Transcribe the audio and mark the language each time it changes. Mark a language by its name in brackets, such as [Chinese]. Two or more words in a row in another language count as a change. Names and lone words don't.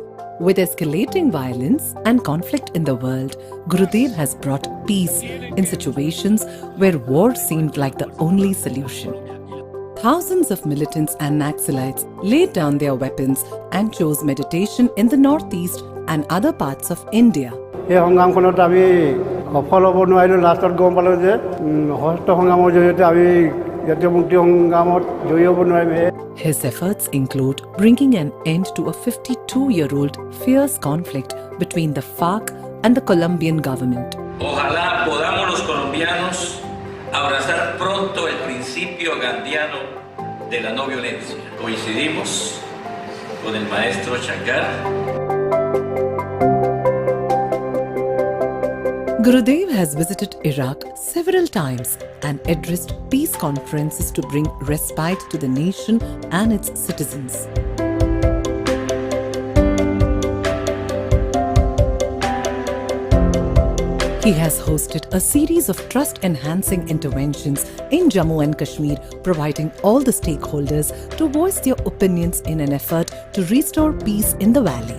[English] With escalating violence and conflict in the world, Gurudev has brought peace in situations where war seemed like the only solution. Thousands of militants and Naxalites laid down their weapons and chose meditation in the northeast and other parts of India. [Assamese] এই সংগ্ৰামখনত আমি সফল হ'ব নোৱাৰিলোঁ। লাষ্টত গম পালোঁ যে হস্ত সংগ্ৰামৰ জৰিয়তে আমি জাতীয় মুক্তি সংগ্ৰামত জয়ী হ'ব নোৱাৰিম। [English] His efforts include bringing an end to a 52-year-old fierce conflict between the FARC and the Colombian government. [Spanish] Ojalá podamos los colombianos abrazar pronto el principio gandhiano de la no violencia. Coincidimos con el maestro Shankar. [English] Gurudev has visited Iraq several times and addressed peace conferences to bring respite to the nation and its citizens. He has hosted a series of trust-enhancing interventions in Jammu and Kashmir, providing all the stakeholders to voice their opinions in an effort to restore peace in the valley.